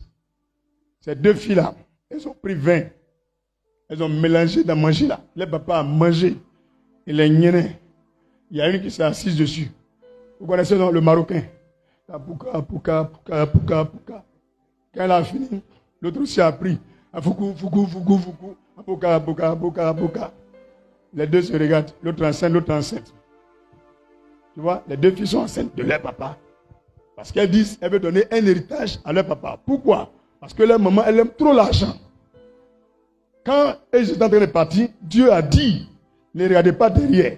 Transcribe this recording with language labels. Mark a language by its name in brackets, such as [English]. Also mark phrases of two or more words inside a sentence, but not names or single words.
[French] Ces deux filles-là, elles ont pris 20. Elles ont mélangé dans manger là. Les papas ont mangé. Et les niennes, il y a une qui s'est assise dessus. Vous connaissez non, le Marocain. Pouka, pouka, pouka, pouka, pouka. Quand elle a fini, l'autre aussi a pris. Foukou, foukou, foukou, foukou. Pouka, pouka, pouka, pouka. Les deux se regardent. L'autre enceinte, l'autre enceinte. Tu vois, les deux filles sont enceintes de leur papa. Parce qu'elles disent, elles veulent donner un héritage à leur papa. Pourquoi? Parce que leur maman, elle aime trop l'argent. Quand elles étaient en train de partir, Dieu a dit, ne regardez pas derrière.